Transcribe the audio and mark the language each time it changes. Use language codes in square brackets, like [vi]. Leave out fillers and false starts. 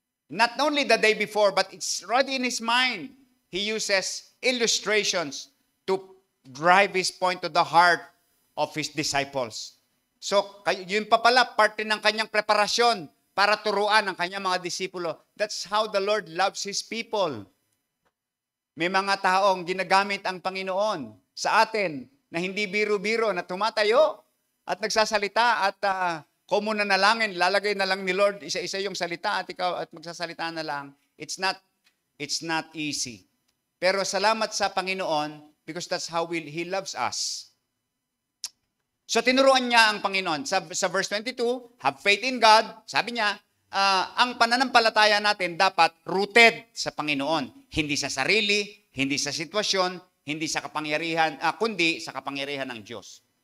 [en] Not only the day before, but it's already in his mind. He uses illustrations to drive his point to the heart of his disciples. [tl] So, yun pa pala, parte ng kanyang preparasyon para turuan ang kanyang mga disipulo. [en] That's how the Lord loves His people. [tl] May mga taong ginagamit ang Panginoon sa atin na hindi biro-biro, na tumatayo at nagsasalita at kung muna nalangin, lalagay na lang ni Lord isa-isa yung salita at ikaw at magsasalita na lang. [en] It's not easy. [tl] Pero salamat sa Panginoon [en] because that's how He loves us. [tl] So tinuruan niya ang Panginoon. [en] Sa verse 22, have faith in God. [tl] Sabi niya, ang pananampalataya natin dapat rooted sa Panginoon. Hindi sa sarili, hindi sa sitwasyon, hindi sa kapangyarihan, kundi sa kapangyarihan ng Diyos.